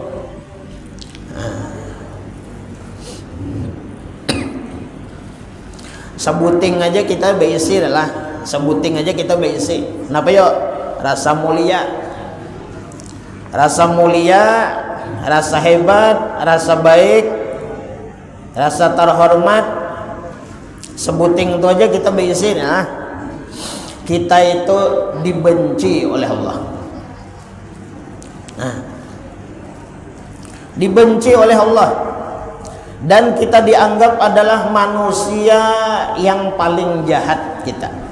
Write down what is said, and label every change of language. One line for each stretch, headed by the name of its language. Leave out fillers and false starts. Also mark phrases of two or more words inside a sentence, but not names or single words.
Banjar: Sebuting aja kita beisi lah. Sebuting aja kita beisi. Kenapa yuk? Rasa mulia, rasa hebat, rasa baik, rasa terhormat. Sebuting itu aja kita beisi. Nah,
Indonesian: kita itu dibenci oleh Allah. Nah, dibenci oleh Allah, dan kita dianggap adalah manusia yang paling jahat kita.